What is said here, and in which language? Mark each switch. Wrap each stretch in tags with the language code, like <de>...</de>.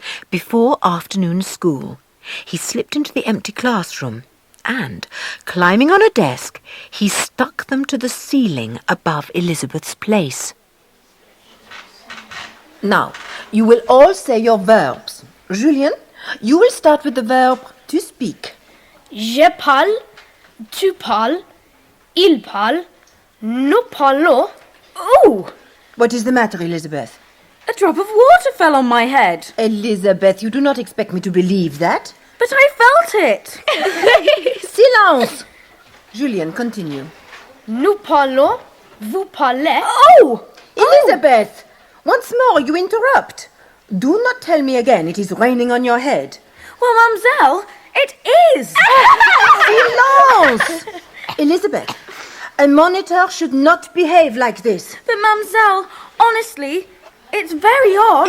<en>Before afternoon school, he slipped into the empty classroom and, climbing on a desk, he stuck them to the ceiling above Elizabeth's place. Now, you will all say your verbs. Julien, you will start with the verb to speak.</en> <fr>Je parle, tu parles, il parle, nous parlons. Oh!</fr> <en>What is the matter, Elizabeth? A drop of water fell on my head. Elizabeth, you do not expect me to believe that. But I felt it. Silence! Julien, continue.</en> <fr>Nous parlons, vous parlez. Oh!</fr> <en>Elizabeth! Once more, you interrupt. Do not tell me again it is raining on your head. Well, Mademoiselle, it is. Silence! Elizabeth, a monitor should not behave like this. But, Mademoiselle, honestly, it's very odd.</en>